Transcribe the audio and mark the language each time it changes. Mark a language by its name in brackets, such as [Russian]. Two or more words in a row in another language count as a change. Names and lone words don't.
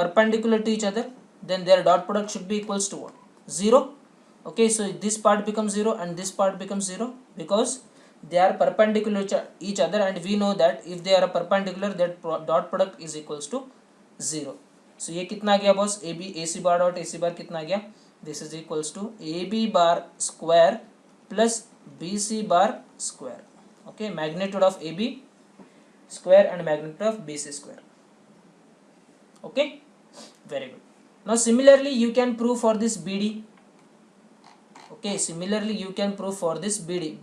[English] Perpendicular to each other, then their dot product should be equals to what? 0. Okay, so this part becomes 0 and this part becomes 0 because they are perpendicular to each other, and we know that if they are perpendicular, that dot product is equals to 0. [Hindi] So ये कितना गया बॉस? [English] AC bar dot AC bar [Hindi] कितना गया? [English] This is equals to AB bar square plus BC bar square. Okay, magnitude of AB square and magnitude of BC square. Okay, very good. Now similarly you can prove for this BD. Okay, similarly you can prove for this BD.